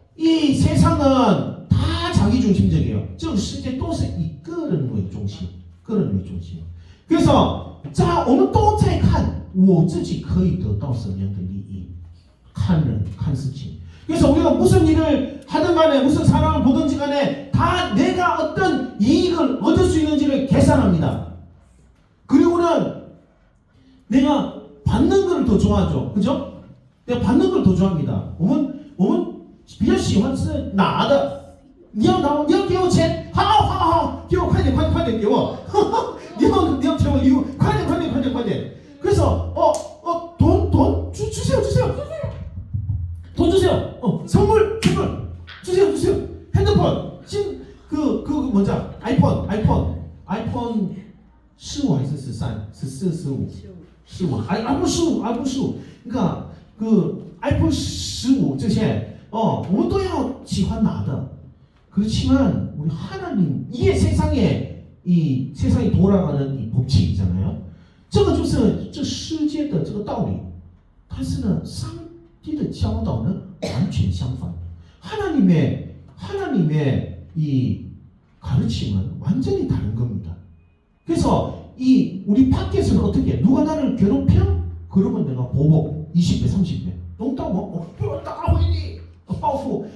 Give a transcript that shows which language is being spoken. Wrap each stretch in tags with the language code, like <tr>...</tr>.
<ko>이 세상은 다 자기 중심적이에요.</ko> <zh>这个世界都是以个人为中心.</zh> <ko>그래서 자,</ko> <zh>我们都在看我自己可以得到什么样的利益. 看人看事情.</zh> <ko>그래서 우리가 무슨 일을 하든 간에 무슨 사람을 보든지 간에 다 내가 어떤 이익을 얻을 수 있는지를 계산합니다. 그리고는 내가 받는 걸 더 좋아하죠. 그죠? 내가 받는 걸 더 좋아합니다.</ko> <zh>我们比较喜欢是拿的. 你要给我钱，好，给我快点给我。你要给我礼物，快点。</zh> <ko>그래서 돈 주세요. 돈 주세요. 선물 주세요. 핸드폰 지금 그 뭐죠?</ko> <zh>아이폰 15还是13 14 15 아이폰 15</zh> <ko>그러니까 그</ko> <zh>아이폰 15这些我们都要喜欢拿的.</zh> <ko>그렇지만 우리 하나님 이게 세상이 돌아가는 이 법칙이잖아요.</ko> <zh>这个就是这世界的这个道理. 但是呢上帝的教导呢完全相反.</zh> <ko>하나님의 이 가르침은 완전히 다른 겁니다. 그래서 우리 밖에서는 어떻게 누가 나를 괴롭혀? 그러면 내가 보복 20배 30배. 농담 따라오니报复.</ko>